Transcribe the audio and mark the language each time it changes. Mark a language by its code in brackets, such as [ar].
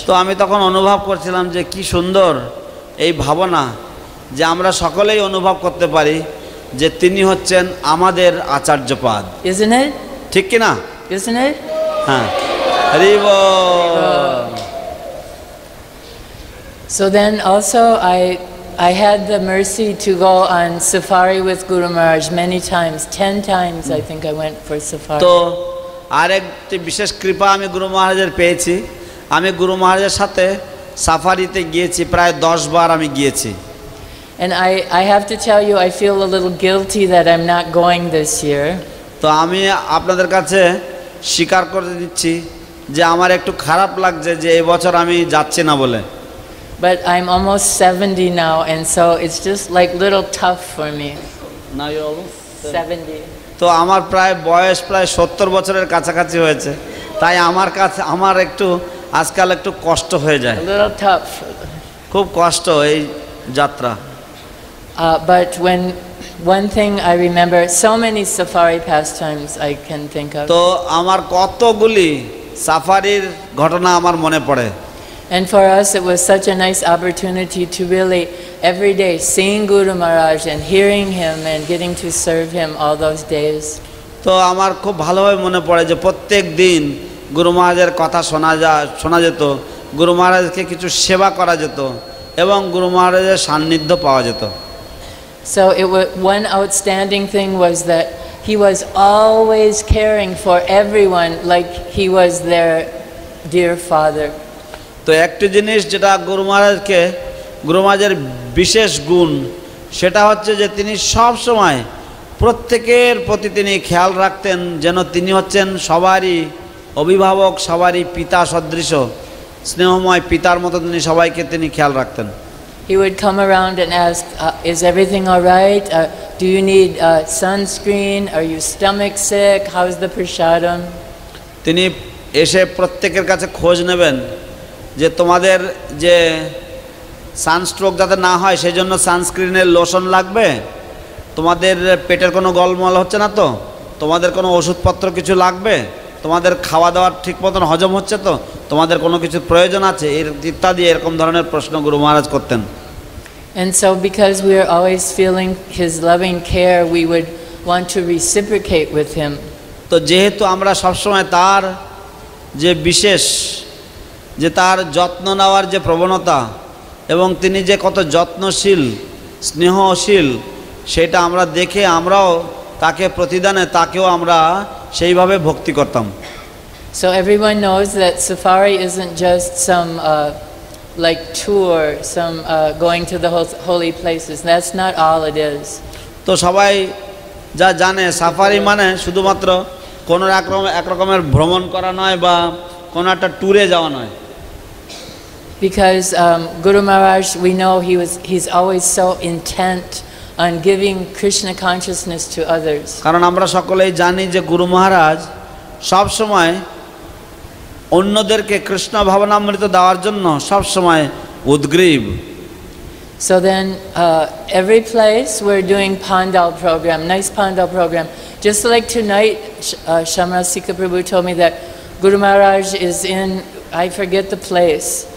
[bn] তো আমি তখন অনুভব করছিলাম যে কি সুন্দর এই ভাবনা যে আমরা সকলেই অনুভব করতে পারি যে তিনি হচ্ছেন আমাদের আচার্যপদ। [en] Isn't it? [bn] ঠিক কি না? [en] Isn't it? [bn] হ্যাঁ, হরি বল। [en] So then also I had the mercy to go on safari with Guru Maharaj many times, 10 times I think I went for safari. [bn] তো আরেকটি বিশেষ কৃপা আমি গুরু মহারাজের পেয়েছি, আমি গুরু মহারাজের সাথে সাফারিতে গিয়েছি, প্রায় 10 বার আমি গিয়েছি। [en] And I have to tell you, I feel a little guilty that I'm not going this year. [bn] তো আমি আপনাদের কাছে স্বীকার করে দিচ্ছি যে আমার একটু খারাপ লাগছে যে এই বছর আমি যাচ্ছি না বলে। [en] But I'm almost 70 now, and so it's just like little tough for me. Now you're almost 70. [bn] তো আমার বয়স প্রায় 70 বছরের কাছাকাছি হয়েছে, তাই আমার একটু আজকাল একটু কষ্ট হয়ে যায়, [en] A little tough. [bn] খুব কষ্ট এই যাত্রা। [en] But when one thing I remember, so many safari pastimes I can think of. [bn] তো আমার কতগুলি সাফারির ঘটনা আমার মনে পড়ে। [en] And for us, it was such a nice opportunity to really every day seeing Guru Maharaj and hearing him and getting to serve him all those days. [bn] তো আমার খুব ভালোভাবে মনে পড়ে যে প্রত্যেক দিন গুরু মহারাজের কথা শোনা যেত, গুরু মহারাজকে কিছু সেবা করা যেত এবং গুরু মহারাজের সান্নিধ্য পাওয়া যেত। [en] So one outstanding thing was that he was always caring for everyone like he was their dear father. [bn] তো একটি জিনিস যেটা গুরু মহারাজের বিশেষ গুণ, সেটা হচ্ছে যে তিনি সব সময় প্রত্যেকের প্রতি তিনি খেয়াল রাখতেন, যেন তিনি হচ্ছেন সবারই অভিভাবক, সবারই পিতা সদৃশ, স্নেহময় পিতার মতো তিনি সবাইকে তিনি খেয়াল রাখতেন। [en] He would come around and ask, is everything all right? Do you need sunscreen? Are you stomach sick? How's the prasadam? [bn] তিনি এসে প্রত্যেকের কাছে খোঁজ নেবেন যে তোমাদের যে সানস্ট্রোক যাতে না হয় সেই জন্য সানস্ক্রিনের লোশন লাগবে, তোমাদের পেটের কোনো গলমল হচ্ছে না তো, তোমাদের কোনো ওষুধপত্র কিছু লাগবে, তোমাদের খাওয়া দাওয়া ঠিক মতন হজম হচ্ছে তো, তোমাদের কোনো কিছু প্রয়োজন আছে, ইত্যাদি এরকম ধরনের প্রশ্ন গুরু মহারাজ করতেন। [en] And so because we are always feeling his loving care, we would want to reciprocate with him. [bn] তো যেহেতু আমরা সবসময় তার যে বিশেষ যে তার যত্ন নেওয়ার যে প্রবণতা এবং তিনি যে কত যত্নশীল স্নেহশীল সেটা আমরা দেখে আমরাও তাকে প্রতিদানে তাকেও আমরা সেইভাবে ভক্তি করতাম। [en] So everyone knows that safari isn't just some like tour, some going to the holy places. That's not all it is. [bn] তো সবাই যা জানে সাফারি মানে শুধুমাত্র কোনো এক রকমের ভ্রমণ করা নয় বা কোনো একটা ট্যুরে যাওয়া নয়। [en] Because Guru Maharaj, we know he's always so intent on giving Krishna consciousness to others. [bn] কারণ আমরা সকলেই জানি যে গুরু মহারাজ সব সময় অন্যদেরকে কৃষ্ণ ভাবনামৃত দেওয়ার জন্য সব সময় উদ্গ্রীব। [en] So then every place we're doing Pandal program, nice Pandal program. Just like tonight, Shamrasika Prabhu told me that Guru Maharaj is in, I forget the place.